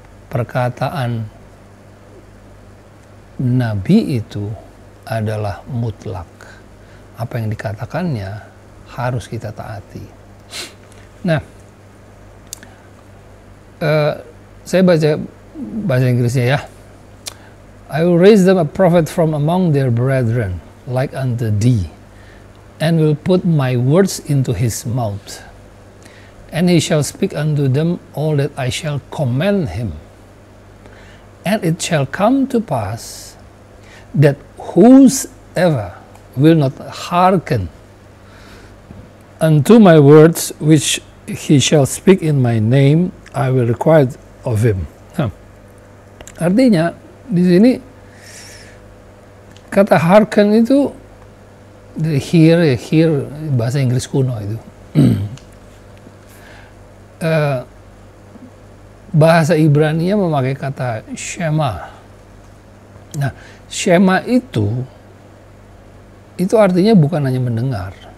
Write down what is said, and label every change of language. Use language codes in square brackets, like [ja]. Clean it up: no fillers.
[id] Perkataan nabi itu adalah mutlak. Apa yang dikatakannya harus kita taati. Nah, saya baca bahasa Inggrisnya ya. [en] I will raise them a prophet from among their brethren, like unto thee, and will put my words into his mouth. And he shall speak unto them all that I shall command him. And it shall come to pass that whosoever will not hearken unto my words which he shall speak in my name, I will require of him. [id] Nah, artinya di sini kata hearken itu hear bahasa Inggris kuno itu. Bahasa Ibrani-nya memakai kata shema. Nah, shema itu artinya bukan hanya mendengar.